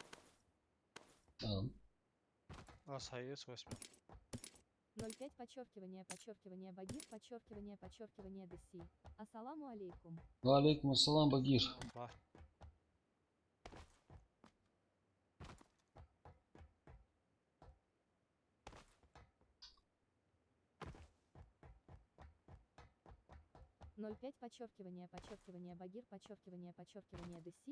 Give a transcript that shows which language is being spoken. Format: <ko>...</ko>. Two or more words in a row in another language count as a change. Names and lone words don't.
<ru>А союз 8. 05 подчеркивание Багир подчеркивание ДС.</ru> <ar>السلام عليكم. عليكم السلام,</ar> <ru>Багир. Ба. 05 подчеркивание Багир подчеркивание ДС.</ru>